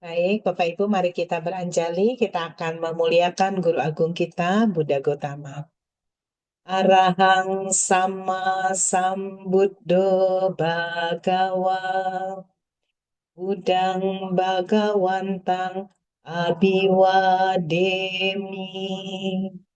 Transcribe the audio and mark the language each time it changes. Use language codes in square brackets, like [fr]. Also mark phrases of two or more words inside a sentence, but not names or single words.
[id] Baik, Bapak Ibu, mari kita beranjali. Kita akan memuliakan Guru Agung kita, Buddha Gotama. [pi] Arahang sama sambuddho bhagawa, Budang Bhagawantang Abiwademi.